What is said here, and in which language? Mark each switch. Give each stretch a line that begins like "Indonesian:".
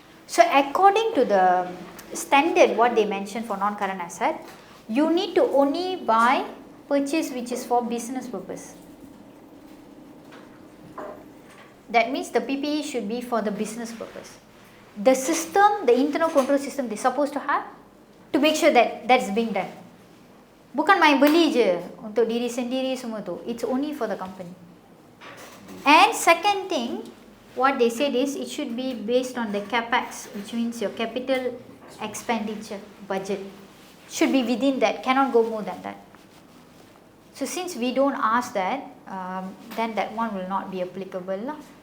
English: So according to the standard what they mentioned for non-current asset, you need to only buy purchase which is for business purpose. That means the PPE should be for the business purpose. The system, the internal control system they're supposed to have to make sure that that's being done.
Malay: Bukan main beli je untuk diri sendiri semua tu.
English: It's only for the company. And second thing, what they said is it should be based on the capex, which means your capital expenditure budget. Should be within that, cannot go more than that. So since we don't ask that, then that one will not be applicable lah.